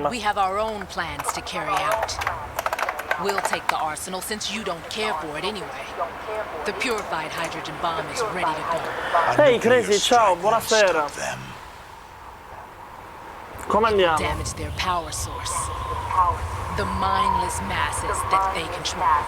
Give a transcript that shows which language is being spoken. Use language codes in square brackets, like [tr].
[en] But we have our own plans to carry out. We'll take the arsenal since you don't care for it anyway. The purified hydrogen bomb is ready to go. [it] Ehi, Crazy, ciao, buonasera. Come andiamo? [en] Damage their power source. The mindless masses that they control.